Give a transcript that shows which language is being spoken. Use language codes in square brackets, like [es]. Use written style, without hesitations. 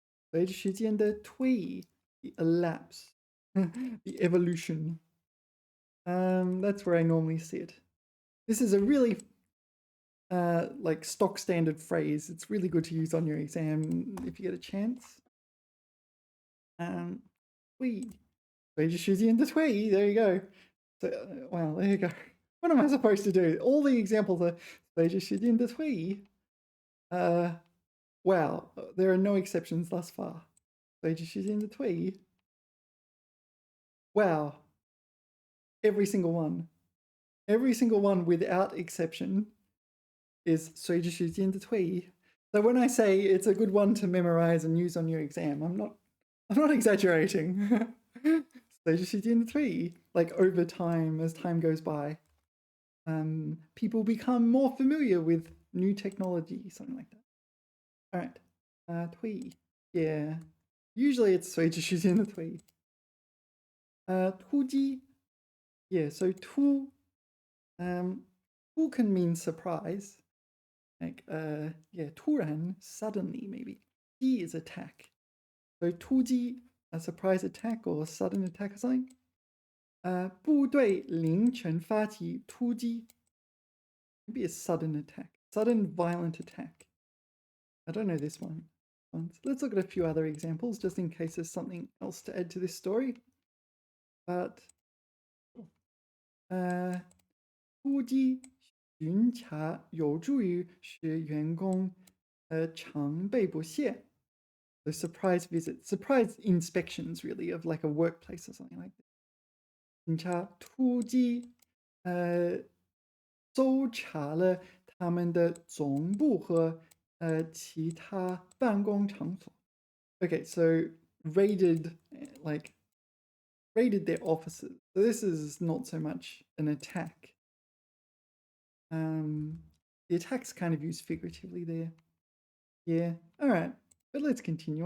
[zh] 随着时间的推移. [en] The elapse. The evolution. That's where I normally see it. This is a really like stock standard phrase. It's really good to use on your exam if you get a chance. 推移. [zh] 随着时间的推移, [en] there you go. So, well, there you go. What am I supposed to do? All the examples are [zh] 随着时间的推移. [en] Wow, there are no exceptions thus far. [zh] 随着时间的推移.Wow. Every single one. [en] Every single one without exception is [zh] 随着时间的推移. [en] So when I say it's a good one to memorize and use on your exam, I'm not exaggerating. [zh] 随着时间的推移, [en] like over time, as time goes by, people become more familiar with new technology, something like that. All right, 推移, yeah. Usually it's [zh] 随着时间的推移. [en] 突击, yeah. So 突 can mean surprise, like yeah, 突然, suddenly maybe. 击 is attack. So 突击, a surprise attack or sudden attack or something. [zh] 部队凌晨发起突击. [en] Maybe a sudden attack, sudden violent attack. I don't know this one. Let's look at a few other examples just in case there's something else to add to this story. [zh] But 突击巡查有助于使员工常备不懈. [en] The surprise visit, surprise inspections really of like a workplace or something like that. [zh] 巡查突击搜查了他们的总部和其他办公场所. [en] Okay, so raided their offices. So this is not so much an attack. The attack's kind of used figuratively there. Yeah, all right. But let's continue.